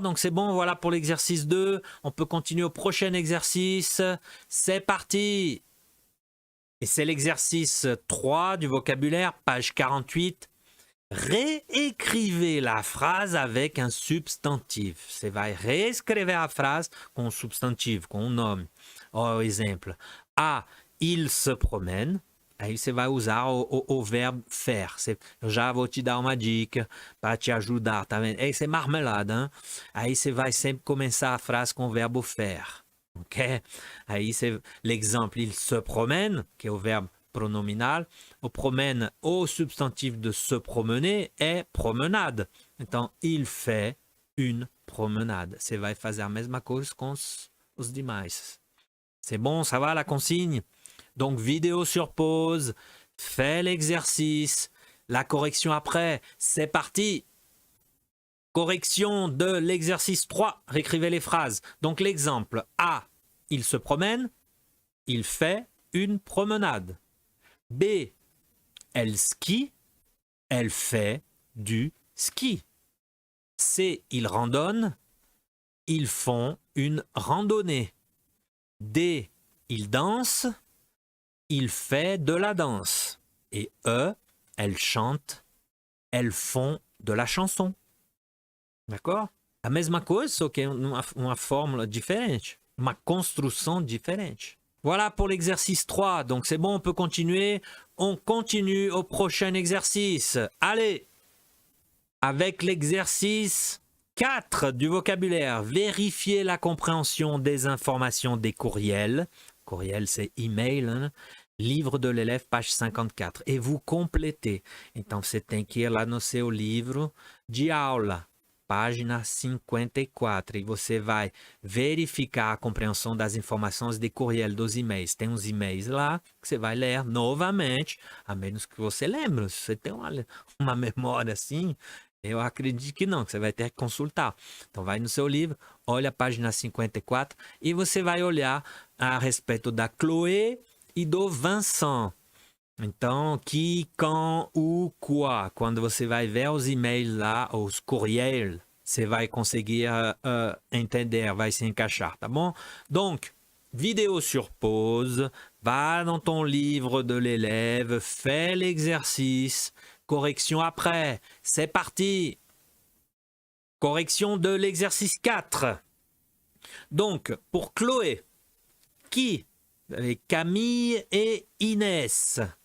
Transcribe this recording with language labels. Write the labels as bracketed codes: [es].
[fr] Donc c'est bon, voilà pour l'exercice 2. On peut continuer au prochain exercice. C'est parti! Et c'est l'exercice 3 du vocabulaire, page 48. Réécrivez la phrase avec un substantif. [pt] Você vai reescrever a frase com um substantivo, com um nome. Ó, exemplo. [fr] A, il se promène. [pt] Aí você vai usar o verbo faire. Eu já vou te dar uma dica para te ajudar, tá vendo? Isso é marmelada, hein? Aí você vai sempre começar a frase com o verbo faire. Ok? Aí [fr] l'exemple, il se promène, [pt] que é o verbo pronominal. [fr] O promène, au substantif de se promener, é promenade. Então, il fait une promenade. [pt] Você vai fazer a mesma coisa com os demais. [fr] C'est bon, ça va la consigne? Donc, vidéo sur pause, fais l'exercice, la correction après, c'est parti! Correction de l'exercice 3, réécrivez les phrases. Donc l'exemple A, il se promène, il fait une promenade. B, elle skie, elle fait du ski. C, il randonne, ils font une randonnée. D, il danse, il fait de la danse. Et E, elle chante, elles font de la chanson. D'accord? [pt] A mesma coisa, só que uma fórmula diferente, uma construção diferente. [fr] Voilà pour l'exercice 3. Donc c'est bon, on peut continuer. On continue au prochain exercice. Allez! Avec l'exercice 4 du vocabulaire, vérifiez la compréhension des informations des courriels. Courriel, c'est email, hein? Livre de l'élève, page 54. Et vous complétez. [pt] Então você tem que ir lá no seu livro de aula. Página 54, e você vai verificar a compreensão das informações de courriel, dos e-mails. Tem uns e-mails lá que você vai ler novamente, a menos que você lembre. Se você tem uma memória assim, eu acredito que não, que você vai ter que consultar. Então vai no seu livro, olha a página 54 e você vai olhar a respeito da Chloé e do Vincent. Então, [fr] qui, quand, où, quoi. [pt] Quando você vai ver os e-mails lá, os courriels, você vai conseguir entender, vai se encaixar, tá bom? [fr] Donc, vidéo sur pause, va dans ton livre de l'élève, fais l'exercice, correction après, c'est parti. Correction de l'exercice 4. Donc, pour Chloé, qui, avec Camille et Inès.